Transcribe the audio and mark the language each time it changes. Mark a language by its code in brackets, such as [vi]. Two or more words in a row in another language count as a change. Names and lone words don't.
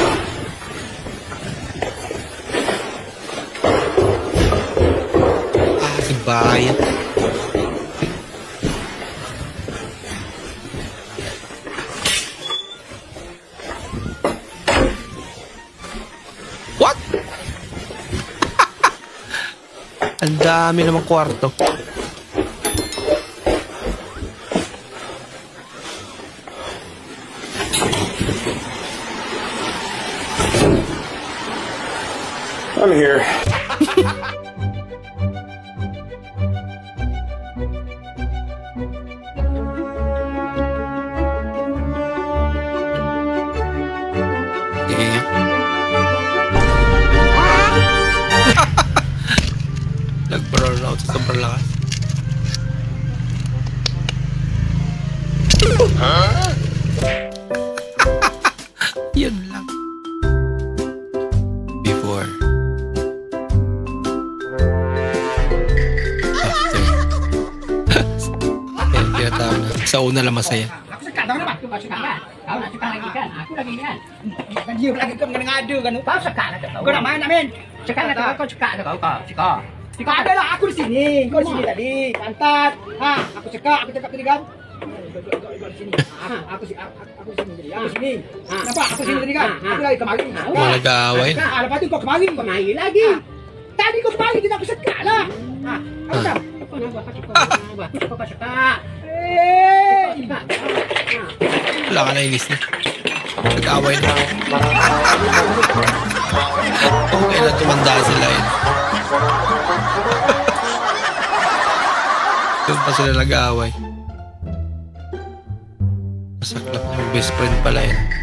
[tl] Si bayan. [en] What? [tl] Ang dami namang kwarto. [en] I'm here. [tl] Sige nga. Nag-burn out sa sobrang lakas. Yun lang. [en] Before. After. [tl] Yan, tinatawag na. Sa una lang masaya. [ms] Ada lah aku di sini. Kau di sini tadi. Pantat. Ha, aku cakap tadi kan. Di sini. Aku di sini. Aku di sini. Nampak? Aku sini tadi kan. Aku lagi kemari. [tl] Mga nag-aaway. [ms] Lepas tu kau kemari. Kemari lagi. Tadi kau kemari jadi aku cakap lah. Aku tahu. Aku cakap. [tl] Wala ka nainis na. Nag-aaway na. Kung kailan tumanda sila yun. Doon pa sila nag-aaway. Masaklap na yung [en] best friend [tl] pala yun.